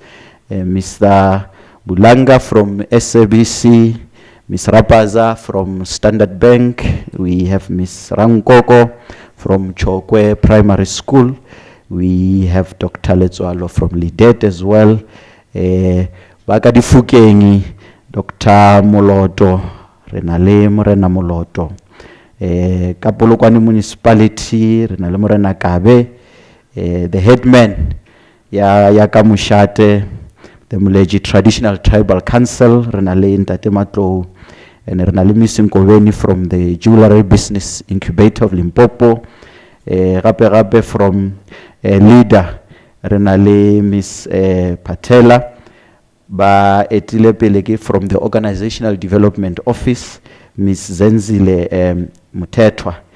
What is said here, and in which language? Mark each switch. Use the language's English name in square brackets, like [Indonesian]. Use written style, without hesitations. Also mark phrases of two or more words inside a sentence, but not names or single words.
[English] Mr. Bulanga from SABC, Ms. Rapaza from Standard Bank. We have Ms. Rangkoko from Chokwe Primary School. We have Dr. Letsoalo from Lidet as well. Bakadi Fukengi, Dr. Moloto, Renale Morena Moloto. Kapolokwani Municipality, Renale Morena Kabe. The headman, Yakamushate, the Muleji Traditional Tribal Council, Renale Ntatematlo, and Renale Misinkoveni from the Jewelry Business Incubator of Limpopo. Rape from leader, Renale Miss Patela. [Northern Sotho] Ba etile peleke [English] from the Organizational Development Office, Ms. Zenzile Mutetwa.